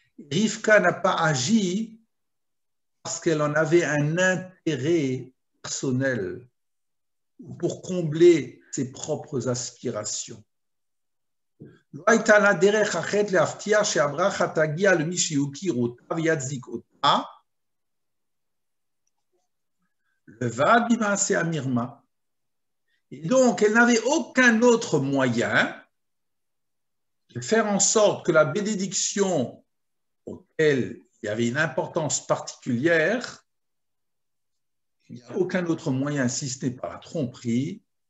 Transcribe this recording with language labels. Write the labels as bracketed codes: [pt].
[fr] Rivka n'a pas agi parce qu'elle en avait un intérêt personnel ou pour combler ses propres aspirations. [he] לא הייתה לה דרך אחרת להבטיח שהברכה תגיע למי שיוכיר אותה ויצדיק אותה, לבד במעשה המרמה. [fr] Et donc, elle n'avait aucun autre moyen de faire en sorte que la bénédiction auquel il y avait une importance particulière, il n'y a aucun autre moyen, si ce n'est pas la tromperie,